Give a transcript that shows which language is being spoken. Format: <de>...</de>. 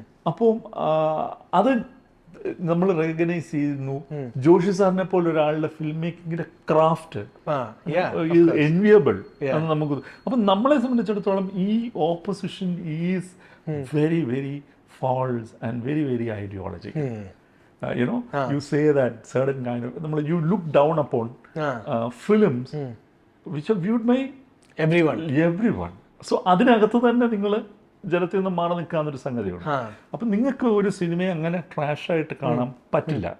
<ml>അപ്പോൾ അത് നമ്മൾ റെക്കഗ്നൈസ് ചെയ്യുന്നു. ജോഷി സാറിനെ പോലെ ഒരാളുടെ ഫിലിം മേക്കിങ്ങിന്റെ ക്രാഫ്റ്റ് എൻവിയബിൾ എന്ന് നമുക്ക്. അപ്പം നമ്മളെ സംബന്ധിച്ചിടത്തോളം ഈ</ml> <en>Opposition is very very false and very very ideological. You know, you say that certain kind of, you look down upon films which are viewed by everyone.</en> <ml>So അതിനകത്ത് തന്നെ നിങ്ങൾ ജനത്തിൽ നിന്ന് മാറി നിൽക്കാന്നൊരു സംഗതിയുണ്ട്. അപ്പം നിങ്ങൾക്ക് ഒരു സിനിമയെ അങ്ങനെ ട്രാഷായിട്ട് കാണാൻ പറ്റില്ല.</ml>